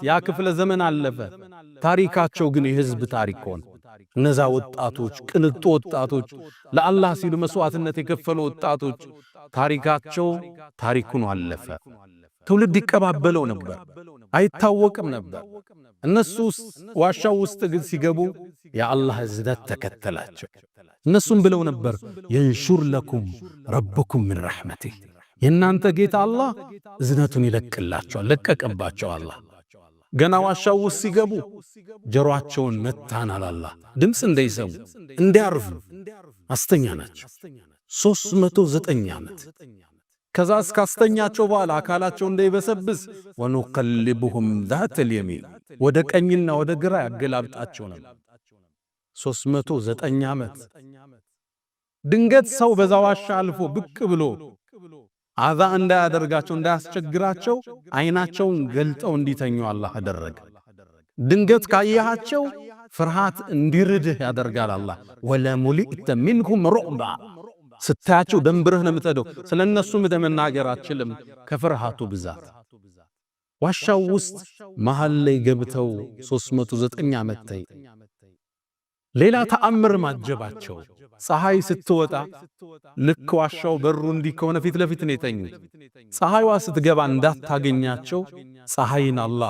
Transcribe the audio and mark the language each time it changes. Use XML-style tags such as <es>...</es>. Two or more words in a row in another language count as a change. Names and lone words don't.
<am>ያ ክፍለ ዘመን አለፈ ታሪካቸው ግን የህዝብ ታሪክ ሆነ እነዛ ወጣቶች ቅንጡ ወጣቶች ለአላህ ሲሉ መስዋዕትነት የከፈሉ ወጣቶች ታሪካቸው ታሪኩን አለፈ ትውልድ ይቀባበለው ነበር አይታወቅም ነበር እነሱ ዋሻው ውስጥ ግን ሲገቡ የአላህ እዝነት ተከተላቸው እነሱም ብለው ነበር</am> <ar>ينشر لكم ربكم من رحمته</ar> <am>የናንተ ጌታ አላህ እዝነቱን ይለቅላቸው ለቀቀባቸው አላህ ገና ዋሻው ውስጥ ሲገቡ ጀሮአቸውን መታናል አላህ ድምጽ እንዳይሰሙ እንዲያርፉ አስተኛናቸው 309 ዓመት ከዛ እስካስተኛቸው በኋላ አካላቸው እንዳይበሰብስ</am> <ar>ونقلبهم ذات اليمين</ar> <am>ወደ ቀኝና ወደ ግራ ያገላብጣቸው ነበር 309 ዓመት ድንገት ሰው በዛ ዋሻ አልፎ ብቅ ብሎ አዛ እንዳያደርጋቸው እንዳያስቸግራቸው አይናቸውን ገልጠው እንዲተኙ አላህ አደረገ ድንገት ካያቸው ፍርሃት እንዲርድህ ያደርጋል አላህ</am> <ar>ولملئت منهم رعبا</ar> <am>ስታያቸው ደንብረህ ነው የምትሄደው ስለነሱ መናገር አትችልም ከፍርሃቱ ብዛት ዋሻው ውስጥ መሃል ላይ ገብተው 309 ዓመት ተይ ሌላ ተአምር ማጀባቸው። ፀሐይ ስትወጣ ልክ ዋሻው በሩ እንዲህ ከሆነ ፊት ለፊት ነው የተኙት። ፀሐይዋ ስትገባ እንዳታገኛቸው ፀሐይን አላህ</am>